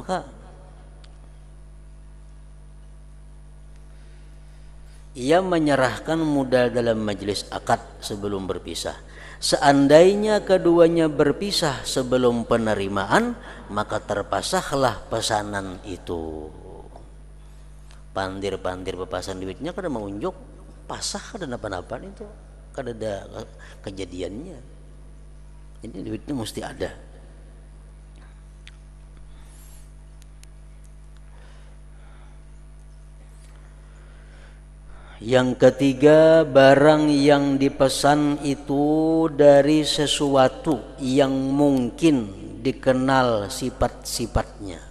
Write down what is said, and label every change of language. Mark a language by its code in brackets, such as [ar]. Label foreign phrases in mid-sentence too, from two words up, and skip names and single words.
[id] Maka ia menyerahkan modal dalam majlis akad sebelum berpisah. Seandainya keduanya berpisah sebelum penerimaan, maka terpasahlah pesanan itu. [bjn] Pandir bepasan duitnya kada mengunjuk pasah kada napa-napa itu, kada ada kejadiannya. [id] Jadi duitnya mesti ada. Yang ketiga, barang yang dipesan itu dari sesuatu yang mungkin dikenal sifat-sifatnya.